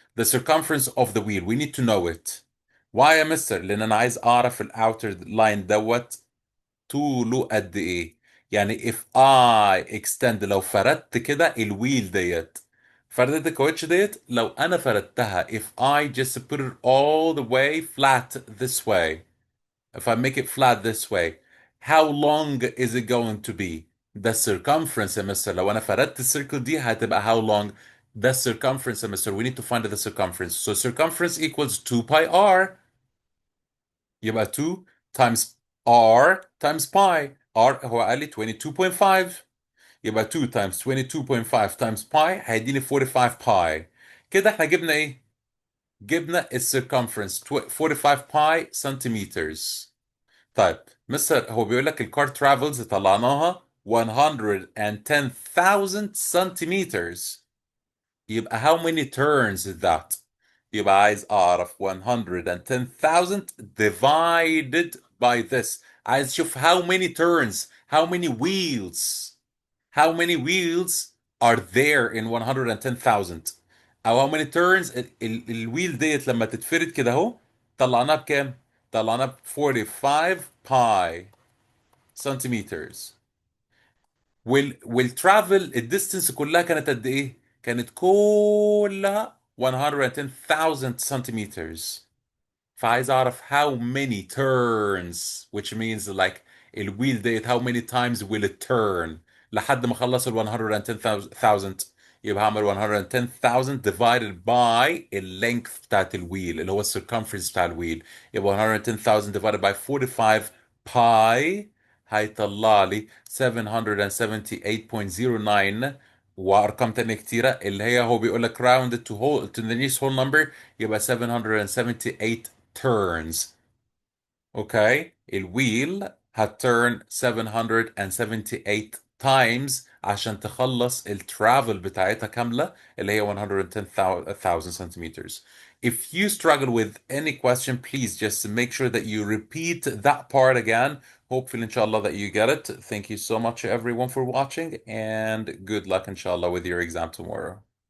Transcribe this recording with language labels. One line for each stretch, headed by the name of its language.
English: The circumference of the wheel. We need to know it. Why
Arabic: يا مستر؟ لأن أنا عايز أعرف الأوتر لاين دوت طوله قد إيه.
English: يعني if I extend
Arabic: لو فردت كده الويل ديت فردت الكاوتش ديت لو أنا فردتها
English: if I just put it all the way flat this way if I make it flat this way how long is it going to be؟ ده circumference يا mister.
Arabic: لو انا فردت السيركل دي هتبقى how long؟ ده circumference يا مستر.
English: We need to find the circumference. So circumference equals 2 pi r.
Arabic: يبقى
English: 2 times r times pi. r هو قال لي 22.5
Arabic: يبقى
English: 2 times 22.5 times
Arabic: باي هيديني 45 باي. كده احنا جبنا ايه؟ جبنا السيركمفرنس
English: 45 by centimetres.
Arabic: طيب مستر، هو بيقول لك الكار ترافلز طلعناها
English: 110,000 centimeters. يبقى how many turns is that؟
Arabic: يبقى عايز اعرف
English: 110,000 divided by this. عايز اشوف how many turns, how many wheels, how many wheels are there in 110,000، او how many turns
Arabic: الويل ديت لما تتفرد كده اهو طلعناها بكام؟
English: طلعناها ب 45 by centimetres.
Arabic: والترافل الديستنس كلها كانت قد ايه؟ كانت كلها 110,000 centimeters. فعايز اعرف
English: how many turns which means like الويل that how many times will it turn لحد ما اخلص ال 110,000.
Arabic: يبقى هعمل 110,000
English: divided by
Arabic: ال length بتاعت الويل اللي هو ال circumference بتاع الويل. يبقى 110,000 divided by 45 باي هيطلع لي 778.09. وارقام تانية كتيرة اللي هي هو بيقول لك
English: round it to the nearest whole number
Arabic: يبقى 778 turns. اوكي، الويل هتturn 778
English: times
Arabic: عشان تخلص الترافل بتاعتها كاملة اللي هي 110,000 centimeters.
English: If you struggle with any question, please just make sure that you repeat that part again. Hopefully, inshallah, that you get it. Thank you so much, everyone, for watching, and good luck, inshallah, with your exam tomorrow.